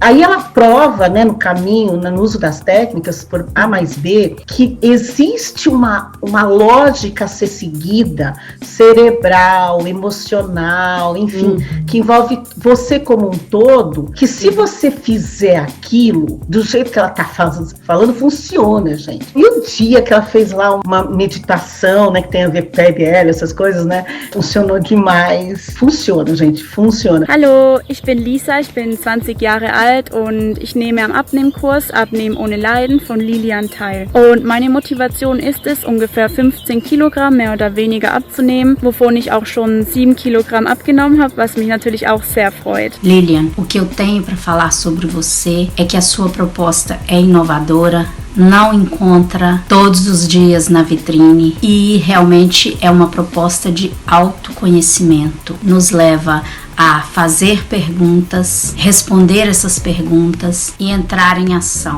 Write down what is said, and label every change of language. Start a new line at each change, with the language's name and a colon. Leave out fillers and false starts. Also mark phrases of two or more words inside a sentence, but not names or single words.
Portuguese: Aí ela prova, né, no caminho, no uso das técnicas, por A mais B, que existe uma lógica a ser seguida, cerebral, emocional, enfim, que envolve você como um todo, que se você fizer aquilo do jeito que ela tá falando, funciona, gente. E o dia que ela fez lá uma meditação, né, que tem a ver com PBL, essas coisas, né, funcionou demais. Funciona, gente, funciona.
German: Hallo, ich bin Lisa, ich bin 20 Jahre alt und ich nehme am Abnehmkurs Abnehmen ohne Leiden von Lilian teil. Und meine Motivation ist es, ungefähr 15 Kilogramm mehr oder weniger abzunehmen, wovon ich auch schon 7 Kilogramm abgenommen habe, was mich natürlich auch sehr freut.
Portuguese: Lilian, o que eu tenho para falar sobre você é que a sua proposta é inovadora, não encontra todos os dias na vitrine e realmente é uma proposta de autoconhecimento. Nos leva a fazer perguntas, responder essas perguntas e entrar em ação.